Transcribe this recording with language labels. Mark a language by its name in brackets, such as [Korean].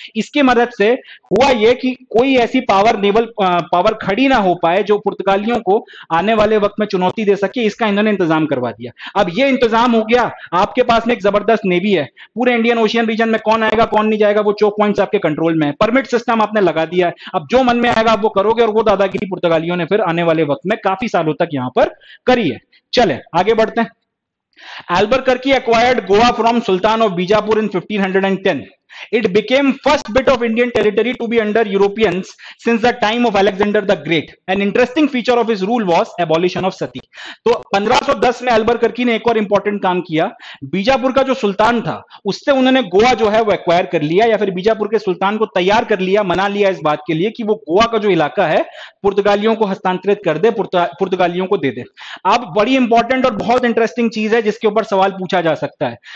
[Hindi] इसकी मदद से हुआ यह कि कोई ऐसी नेवल पावर खड़ी ना हो पाए जो पुर्तगालियों को आने वाले वक्त में चुनौती दे सके, इसका इन्होंने इंतजाम करवा दिया। अब ये इंतजाम हो गया, आपके पास में एक जबरदस्त नेवी है, पूरे इंडियन ओशियन रीजन में कौन आएगा कौन नहीं जाएगा वो चोक पॉइंट्स आपके कंट्रोल में है, परमिट सिस्टम आपने लगा दिया है, अब जो मन में आएगा आप वो करोगे, और वो दादागिरी पुर्तगालियों ने फिर आने वाले वक्त में काफी सालों तक यहां पर करी है। चले आगे बढ़ते हैं। [English] Albuquerque acquired Goa from Sultan of Bijapur in 1510. It became first bit of Indian territory to be under Europeans since the time of Alexander the Great. An interesting feature of his rule was abolition of sati. [Hindi] तो 1510 में अल्बरकर्की ने एक और important काम किया। बीजापुर का जो सुल्तान था उससे उन्होंने गोवा जो है वो एक्वायर कर लिया, या फिर बीजापुर के सुल्तान को तैयार कर लिया, मना लिया इस बात के लिए कि वो गोवा का जो इलाका है पुर्तगालियों को हस्तांतरित कर दे, पुर्तगालियों को दे दे। अब बड़ी इंपॉर्टेंट और बहुत इंटरेस्टिंग चीज है जिसके ऊपर सवाल पूछा जा सकता है।